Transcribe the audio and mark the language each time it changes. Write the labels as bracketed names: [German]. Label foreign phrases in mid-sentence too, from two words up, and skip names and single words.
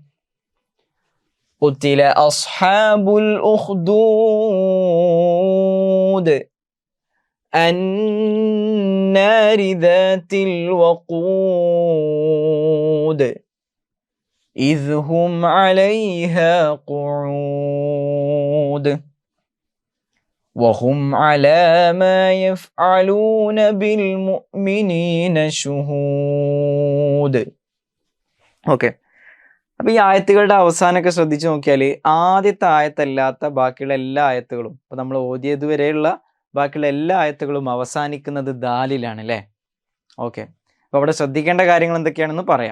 [Arabic] قتل أصحاب الأخدود النار ذات الوقود إذ هم عليها قعود وهم على ما يفعلون بالمؤمنين شهود. [Malayalam] ഓക്കെ, അപ്പോൾ ഈ ആയത്തുകളുടെ അവസാനമൊക്കെ ശ്രദ്ധിച്ച് നോക്കിയാൽ ആദ്യത്തെ ആയത്തല്ലാത്ത ബാക്കിയുള്ള എല്ലാ ആയത്തുകളും, ഇപ്പോൾ നമ്മൾ ഓതിയത് വരെയുള്ള ബാക്കിയുള്ള എല്ലാ ആയത്തുകളും അവസാനിക്കുന്നത് ദാലിലാണ് അല്ലേ. ഓക്കെ, അപ്പോൾ അവിടെ ശ്രദ്ധിക്കേണ്ട കാര്യങ്ങൾ എന്തൊക്കെയാണെന്ന് പറയാം.